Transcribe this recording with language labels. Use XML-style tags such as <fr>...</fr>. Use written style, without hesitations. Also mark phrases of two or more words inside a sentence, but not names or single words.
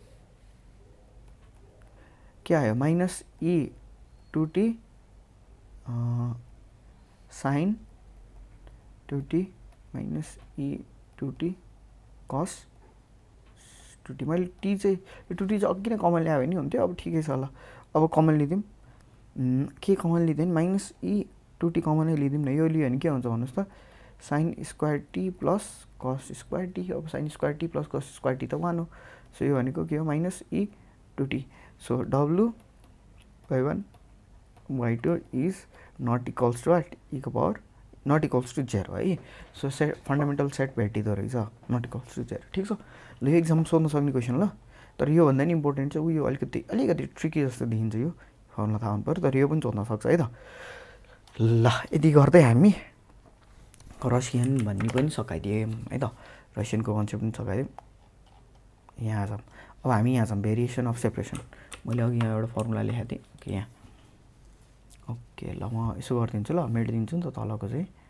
<ne>के आयो</ne> <en>minus e2t sin 2t minus e2t cos 2t</en> <ne>मैले t चाहिँ यो 2t चाहिँ अघि नै कमन ल्यायो भने हुन्थ्यो अब ठिकै छ ल अब कमन लिदिउँ के कमन लिँदैन माइनस e2t कमनै लिदिउँ न यो लियो भने के हुन्छ भन्नुहोस् त</ne> <en>sin square t plus cos square t अब sin square t plus cos square t</en> <ne>त 1 हो सो यो भनेको के हो</ne> <en>minus e2t so w y1 y2 is not equals to what e को power not equals to 0 है so set fundamental set</en> <ne>भेटिदो रहेछ</ne> <en>not equals to 0</en> <ne>ठीक छ ल यो एक्जाम सोध्न सक्ने क्वेसन ल तर यो भन्दा नि इम्पोर्टेन्ट चाहिँ उयो अलिकति ट्रिकी जस्तो देखिन्छ यो फर्मुला थाहा हुनु पर्यो तर यो पनि सोध्न सक्छ है त ल यति गर्दै हामी रसियन भन्ने पनि सकाइदियौँ है त रसियनको कन्सेप्ट पनि सकाइदियौँ यहाँ छौँ अब हामी यहाँ छौँ</ne> <en>variation of separation</en> <ne>मैले अघि यहाँ एउटा फर्मुला लेखेको थिएँ ओके यहाँ ओके ल म यसो गरिदिन्छु ल मेटिदिन्छु नि त तलको चाहिँ</ne>